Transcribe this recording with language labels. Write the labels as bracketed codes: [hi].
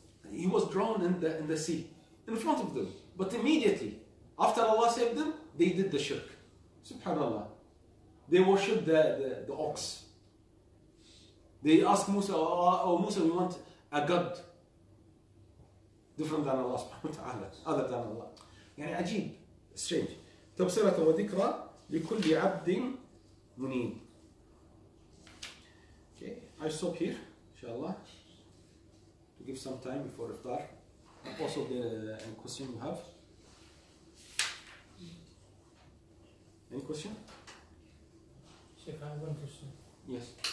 [en] He was drowned in the sea, in front of them. But immediately, After Allah saved them, they did the shirk. Subhanallah. They worshipped the ox. They asked Musa, oh Musa, we want a god different than Allah subhanahu wa ta'ala, other than Allah. [ar] يعني عجيب, strange. تبصرة وذكرى لكل عبد منيب. [en] Okay, I stop here, inshallah, to give some time before iftar. Also, any question you have? Any question? Sheikh, I have one question. Yes.